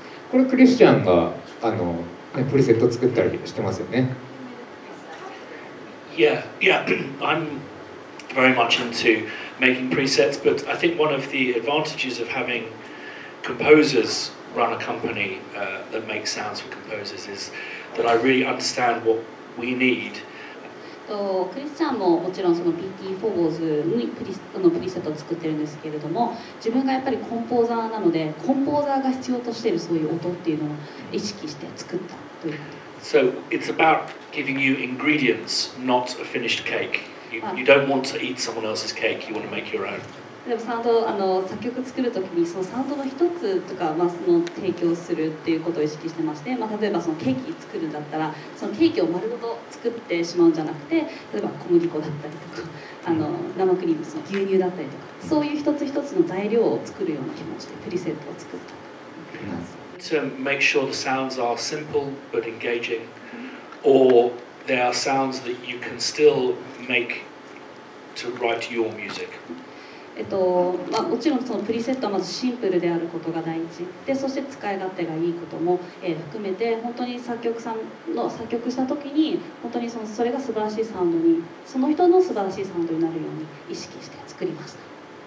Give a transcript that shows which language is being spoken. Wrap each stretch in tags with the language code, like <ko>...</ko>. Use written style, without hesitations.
<ja>これクリスチャンがプリセット作ったりしてますよね。</ja> <en>Yeah, I'm very much into making presets, but I think one of the advantages of having composers run a company that makes sounds for composers is that I really understand what we need.</en> <ja>クリスチャンももちろんその BT フォーボーズにプリセットを作ってるんですけれども、自分がやっぱりコンポーザーなので、コンポーザーが必要としているそういう音っていうのを意識して作ったということ。</ja> <en>So it's about giving you ingredients, not a finished cake. You don't want to eat someone else's cake. You want to make your own.</en> <ja>でもサウンド作曲作るときにそのサウンドの一つとか、その提供するっていうことを意識してまして、例えばそのケーキ作るんだったらそのケーキを丸ごと作ってしまうんじゃなくて、例えば小麦粉だったりとか生クリーム、その牛乳だったりとか、そういう一つ一つの材料を作るような気持ちでプリセットを作ったと思います。</ja> <en>To make sure the sounds are simple but engaging, or they are sounds that you can still make to write your music.</en> <ja>もちろんそのプリセットはまずシンプルであることが第一で、そして使い勝手がいいことも、含めて本当に作曲した時に本当にそれが素晴らしいサウンドに、その人の素晴らしいサウンドになるように意識して作りました。</ja>